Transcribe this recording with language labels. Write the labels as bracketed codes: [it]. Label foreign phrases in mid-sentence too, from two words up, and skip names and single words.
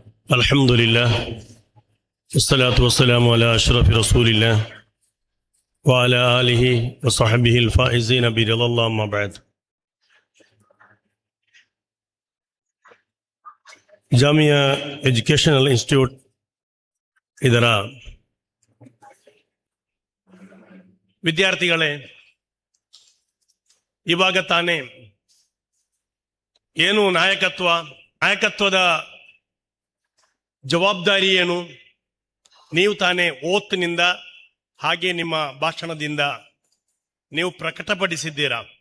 [ar] الحمد لله والصلاة والسلام على أشرف رسول الله وعلى آله وصحبه الفائزين برضا الله أما بعد. [kn] ಜಾಮಿಯಾ ಎಜುಕೇಷನಲ್ ಇನ್ಸ್ಟಿಟ್ಯೂಟ್ ಇದರ ವಿದ್ಯಾರ್ಥಿಗಳೇ, ಇವಾಗ ತಾನೇ ಏನು ನಾಯಕತ್ವದ ಜವಾಬ್ದಾರಿ ಏನು, ನೀವು ತಾನೇ ಓತ್ನಿಂದ ಹಾಗೆ ನಿಮ್ಮ ಭಾಷಣದಿಂದ ನೀವು ಪ್ರಕಟಪಡಿಸಿದ್ದೀರಾ.